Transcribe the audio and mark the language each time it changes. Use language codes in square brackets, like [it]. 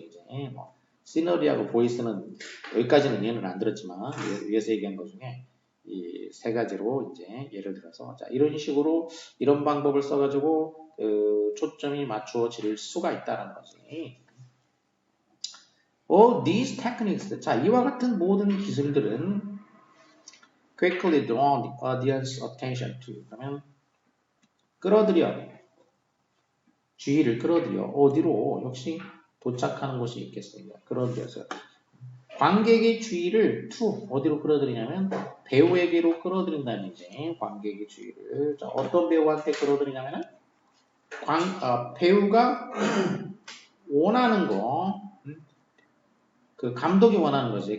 [ko] 이제 뭐 시너리하고 보이스는 여기까지는 예는 안 들었지만 위에서 얘기한 것 중에 이 세 가지로 이제 예를 들어서 자 이런 식으로 이런 방법을 써가지고 초점이 맞추어질 수가 있다는 거지. [en] These techniques, 자 이와 같은 모든 기술들은 quickly draw the audience attention to. [ko] 그러면 끌어들여 주의를 끌어들여 어디로 역시 도착하는 곳이 있겠어요. 끌어들여서 관객의 주의를 to 어디로 끌어들이냐면 배우에게로 끌어들인다는 얘기지. 관객의 주의를 자, 어떤 배우한테 끌어들이냐면은 배우가 원하는 거, 그 감독이 원하는 거지.